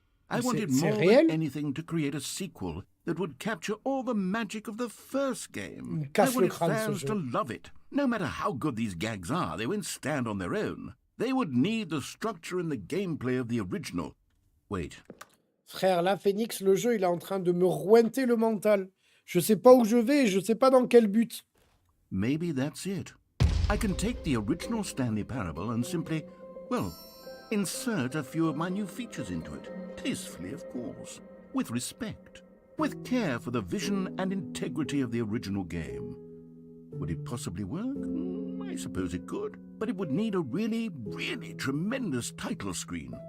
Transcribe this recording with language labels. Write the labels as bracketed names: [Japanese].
[English] I wanted more than anything to create a sequel that would capture all the magic of the first game. I wanted fans to love it. No matter how good these gags are, they won't stand on their own. They would need the structure and the gameplay of the original. Wait. [French] Frère, là, Phoenix, le jeu, il est en train de me rouenter le mental. Je sais pas où je vais et je sais pas dans quel but. [English] Maybe that's it. I can take the original Stanley Parable and simply, well, insert a few of my new features into it. Tastefully, of course. With respect. With care for the vision and integrity of the original game. Would it possibly work? I suppose it could. But it would need a really, really tremendous title screen.